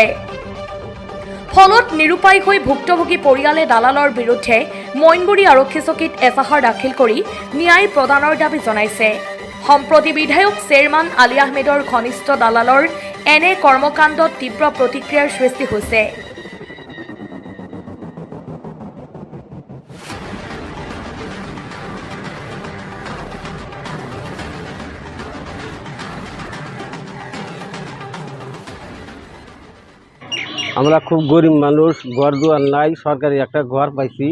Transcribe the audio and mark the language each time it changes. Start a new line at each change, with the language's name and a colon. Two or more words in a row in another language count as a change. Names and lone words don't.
Assamese: ফলত নিৰুপায় হৈ ভুক্তভোগী পৰিয়ালে দালালৰ বিৰুদ্ধে মইনবুৰী আৰক্ষী চকীত এজাহাৰ দাখিল কৰি ন্যায় প্ৰদানৰ দাবী জনাইছে। সম্প্ৰতি বিধায়ক চেয়াৰমান আলী আহমেদৰ ঘনিষ্ঠ দালালৰ এনে কৰ্মকাণ্ডত তীব্ৰ প্ৰতিক্ৰিয়াৰ সৃষ্টি হৈছে।
Bangla: আমরা খুব গরিব মানুষ, ঘর দুয়ার নাই, সরকারি একটা ঘর পাইছি।